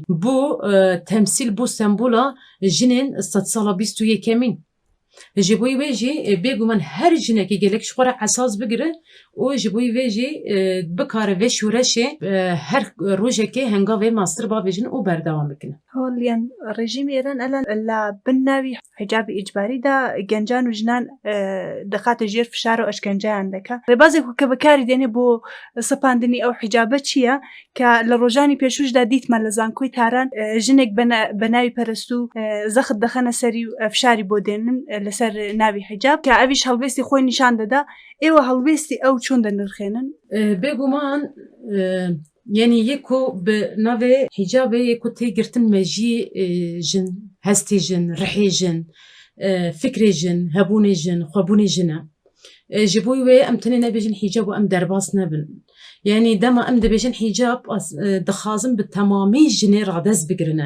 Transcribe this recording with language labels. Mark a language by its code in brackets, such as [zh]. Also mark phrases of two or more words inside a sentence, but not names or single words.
[ku] Bu temsîl bû sembola jinên sed sala bîst û yekemîn. Ji bo wê jî bêguman her jinekî gelek ji xwe re esas bigire û ji bo wê jî bikare vê şûreşê her rojekê hengavê mastir bavêjin û berdewam bikin. [ckb] هۆڵیان ڕێژیمی ئێران ئەلان لە بن ناوی حیجابی ئیجباریدا گەنجان و ژنان دەخاتە ژێر فشار و ئەشکەنجەیان دەکا. ڕێبازێک کە بەکاری دێنێ بۆ سەپاندنی ئەو حیجابە چییە کە لە ڕۆژانی پێشوشدا دیتمان لە زانکۆی تاران ژنێک بە ناوی پەرست و زەخت دەخەنە سەری و فشاری بۆ دێنن لەسەر ناوی حیجاب کە ئەویش هەڵوێستی خۆی نیشان دەدا. ئێوە هەڵوێستی ئەو چۆن دەنرخێنن؟ [ku] بێگومان yani yeko bi navê hicabê yeko tê girtin mejiyê jin, hestê jin, rihê jin, fikrê jin, hebûnê jin, xwebûnê jin e. Ji bo wê em tenê nebêjin hicab û em derbas nebin. Yani dema em dibêjin hicab dixwazin bi temamî jinê radez bigirine.